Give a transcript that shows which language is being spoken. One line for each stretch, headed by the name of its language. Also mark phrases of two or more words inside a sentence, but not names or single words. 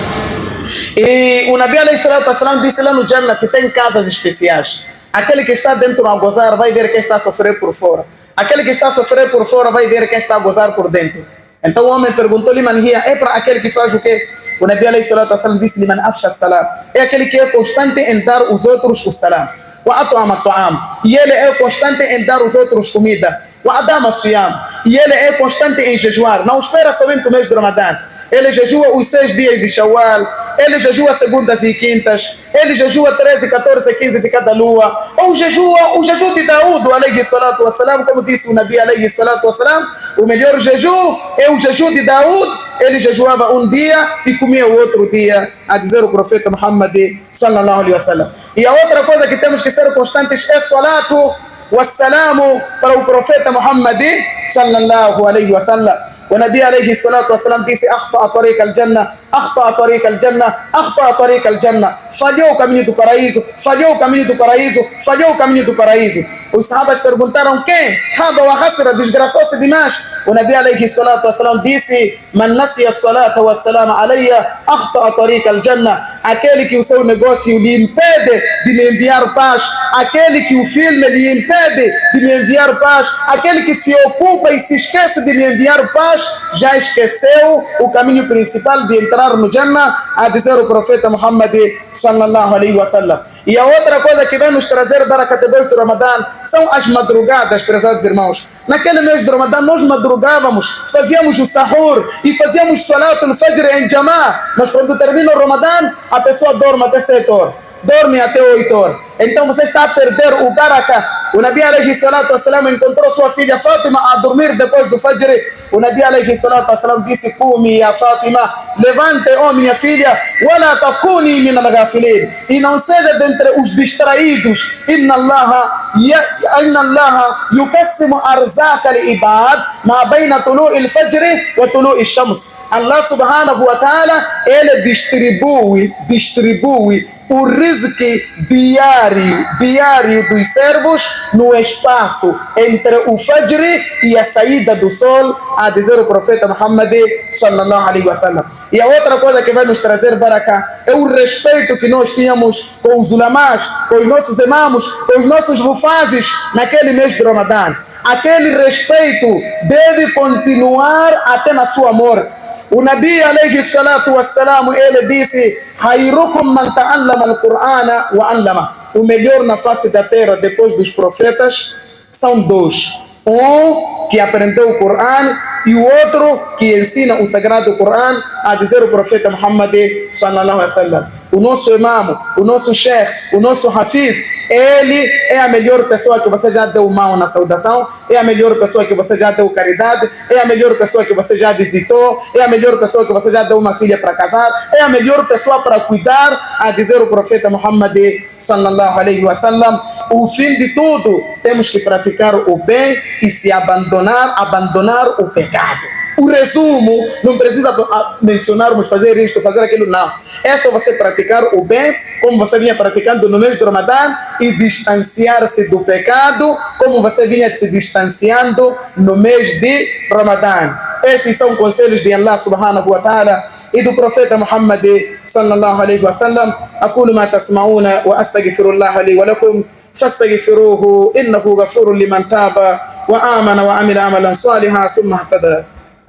Portuguese: E o Nabi
Arabic: عليه الصلاة والسلام
Portuguese: disse lá no Jannah que tem casas especiais. Aquele que está dentro a gozar vai ver quem está a sofrer por fora. Aquele que está a sofrer por fora vai ver quem está a gozar por dentro. Então o homem perguntou-lhe, é para aquele que faz o quê? O Nabi
Arabic: عليه الصلاة والسلام
Portuguese: disse,
Arabic: لمن أفشى السلام.
Portuguese: É aquele que é constante em dar os outros o salam.
Arabic: وأطعم الطعام.
Portuguese: E ele é constante em dar os outros comida.
Arabic: وأدام الصيام.
Portuguese: E ele é constante em jejuar. Não espera somente o mês do Ramadã. Ele jejua os 6 dias de Shawwal, ele jejua segundas e quintas, ele jejua 13, 14, 15 de cada lua, ou jejua o jejum de Daúd,
Arabic: عليه الصلاة والسلام,
Portuguese: como disse o Nabi,
Arabic: عليه الصلاة والسلام,
Portuguese: o melhor jejum é o jejum de Daúd. Ele jejuava um dia e comia o outro dia, a dizer o profeta Muhammad
Arabic: صلى الله عليه وسلم.
Portuguese: E a outra coisa que temos que ser constantes é
Arabic: الصلاة والسلام
Portuguese: para o profeta Muhammad
Arabic: صلى الله عليه وسلم. والنبي عليه الصلاة والسلام disse أخطأ طريق الجنة أخطأ طريق الجنة أخطأ طريق الجنة,
Portuguese: falhou o caminho do paraíso, falhou o caminho do paraíso, falhou o caminho do paraíso. Os sahabas perguntaram quem?
Arabic: خاب وخسر,
Portuguese: desgraçou-se demais.
Arabic: O Nabi عليه الصلاة والسلام disse, من نسي الصلاة والسلام علي أخطأ طريق الجنة.
Portuguese: Aquele que o seu negócio lhe impede de me enviar paz, aquele que o filme lhe impede de me enviar paz, aquele que se ocupa e se esquece de me enviar paz, já esqueceu o caminho principal de entrar no Jannah, a dizer o profeta Muhammad
Arabic: صلى الله عليه وسلم.
Portuguese: E a outra coisa que vem nos trazer barakat depois do Ramadã são as madrugadas, prezados irmãos. Naquele mês do Ramadã nós madrugávamos, fazíamos o sahur e fazíamos
Arabic: صلاة الفجر
Portuguese: em jamá. Mas quando termina o Ramadã, a pessoa dorme até 7 horas, dorme até 8 horas. Então você está a perder o barakah. O Nabi
Arabic: عليه الصلاة والسلام
Portuguese: encontrou sua filha Fátima a dormir depois do Fajr. O Nabi
Arabic: عليه الصلاة والسلام
Portuguese: disse,
Arabic: قومي يا فاطمة,
Portuguese: levante, oh minha filha,
Arabic: ولا تكوني من الغافلين,
Portuguese: e não seja dentre os distraídos.
Arabic: إن الله يقسم أرزاق العباد ما بين طلوع الفجر وطلوع الشمس. الله سبحانه وتعالى,
Portuguese: ele distribui o rizqui diário dos servos no espaço entre o Fajr e a saída do sol, a dizer o profeta Muhammad
Arabic: صلى الله عليه وسلم.
Portuguese: E a outra coisa que vai nos trazer barakah é o respeito que nós tínhamos com os ulamás, com os nossos imãos, com os nossos hufazes naquele mês de Ramadã. Aquele respeito deve continuar até na sua morte. O Nabi
Arabic: عليه الصلاة والسلام,
Portuguese: ele disse,
Arabic: خيركم من تعلم القرآن وعلمه.
Portuguese: O melhor na face da terra depois dos profetas são 2. Um que aprendeu o Corão e o outro que ensina o sagrado Corão, a dizer o profeta Muhammad
Arabic: صلى الله عليه وسلم.
Portuguese: O nosso imam, o nosso sheikh, o nosso hafiz, ele é a melhor pessoa que você já deu mão na saudação, é a melhor pessoa que você já deu caridade, é a melhor pessoa que você já visitou, é a melhor pessoa que você já deu uma filha para casar, é a melhor pessoa para cuidar, a dizer o profeta Muhammad
Arabic: صلى الله عليه وسلم.
Portuguese: O fim de tudo, temos que praticar o bem e se abandonar o pecado. O resumo, não precisa mencionarmos fazer isto, fazer aquilo, não. É só você praticar o bem, como você vinha praticando no mês de Ramadã, e distanciar-se do pecado, como você vinha se distanciando no mês de Ramadã. Esses são conselhos de Allah
Arabic: سبحانه وتعالى
Portuguese: e do profeta Muhammad
Arabic: صلى الله عليه وسلم. أقول ما تسمعون وأستغفر الله لي ولكم فاستغفروه إنه غفور لمن تاب وآمن وعمل عملا صالحا ثم اهتدى.